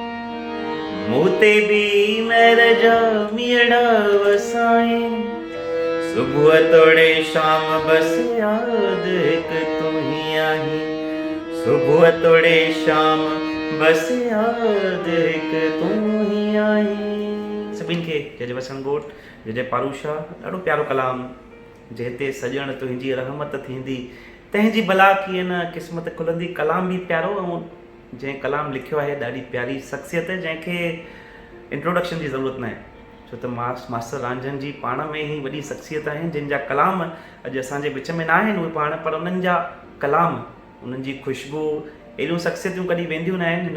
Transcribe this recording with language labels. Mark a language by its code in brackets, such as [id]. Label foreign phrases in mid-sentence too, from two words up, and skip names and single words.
[sd] मूं ते बि महर जा मीड़ा वसाईं, सुबुह तोड़े शाम बस यादि हिकु तूं ही आहीं, सुबुह तोड़े शाम बस यादि हिकु तूं ही आहीं। सभिनि खे जय जय वसण ॻोठ, जय जय पारूशा। ॾाढो प्यारो कलाम। जंहिंते सजण तुंहिंजी रहमत थींदी, तंहिंजी भला कीअं न क़िस्मत खुलंदी। कलाम बि प्यारो, ऐं जंहिं कलाम लिखियो आहे ॾाढी प्यारी शख़्सियत, जंहिंखे इंट्रोडक्शन जी ज़रूरत न आहे, छो त मास्टर रांझन जी पाण में ई वॾी शख़्सियत आहिनि, जिन जा कलाम अॼु असांजे विच में न आहिनि उहे पाण, पर उन्हनि जा कलाम, उन्हनि जी ख़ुशबू अहिड़ियूं शख़्सियतूं कॾहिं वेंदियूं न आहिनि।